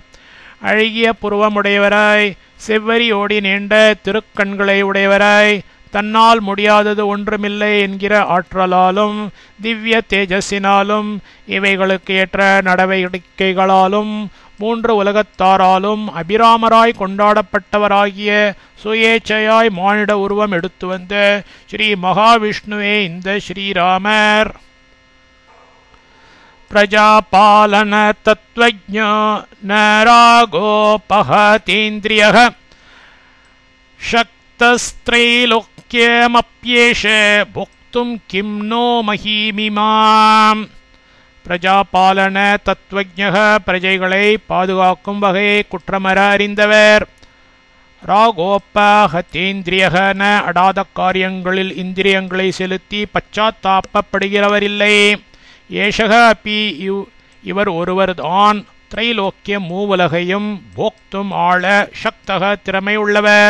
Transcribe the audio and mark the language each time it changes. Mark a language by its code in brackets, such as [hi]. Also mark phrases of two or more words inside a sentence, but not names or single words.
[ta] அழகிய புருவமுடையவராய் செவ்வரியோடி நீண்ட திருக்கண்களை உடையவராய் தன்னால் முடியாதது ஒன்றுமில்லை என்கிற ஆற்றலாலும் திவ்ய தேஜஸினாலும் இவைகளுக்கு ஏற்ற நடவடிக்கைகளாலும் மூன்று உலகத்தாராலும் அபிராமராய் கொண்டாடப்பட்டவராகிய சுயேச்சையாய் மானிட உருவம் எடுத்து வந்த ஸ்ரீ மகாவிஷ்ணுவே இந்த ஸ்ரீராமர். [sa] प्रजापालन तत्त्वज्ञ न रागोपहतीन्द्रियः शक्तस्त्रैलोक्यमप्येष भोक्तुं किं नो महीमिमाम्. प्रजापालन तत्त्वज्ञ [ta] பிரஜைகளை பாதுகாக்கும் வகையை குற்றமற அறிந்தவர். ராகோப்பஹதேந்திரியன அடாத காரியங்களில் இந்திரியங்களை செலுத்தி பச்சாத்தாபப்படுகிறவரில்லை. [sa] एषः अपि [ta] இவர் ஒருவர்தான் திரைலோக்கிய மூவுலகையும் போக்தும் ஆள சக்தக திறமை உள்ளவர்.